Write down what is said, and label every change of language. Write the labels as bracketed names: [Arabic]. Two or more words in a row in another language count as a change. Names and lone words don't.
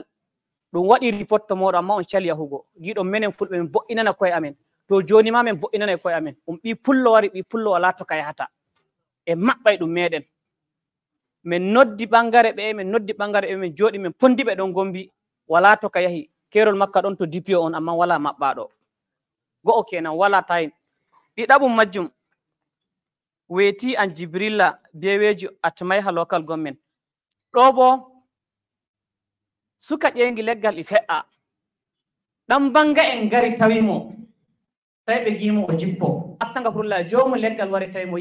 [Fula] ɗum waɗi report to moɗo amma on cali yahugo giɗon menen Fulɓe min boɗɗinana koye amen to joni ma min boɗɗinana koye amen ɓi pullo wari ɓi pullo wala to ka yahata e maɓɓay ɗum meɗen min noddi ɓangare ɓe min noddi ɓangare ɓe min jooɗi min pondi ɓe ɗon Gombi wala to ka yahi kerol makka ɗon to DPO on amma wala maɓɓaɗo go'o kenan wala tayin ɗiɗaɓum majjum Weti and Jibrilla beweji at Mayha [English] local government [Fula] ɗo bo suka ƴeengi leggal e fe'a ɗan banga en gari tawimo sey ɓe gimo o jippo attanga fulla jomu leggal wari tawimo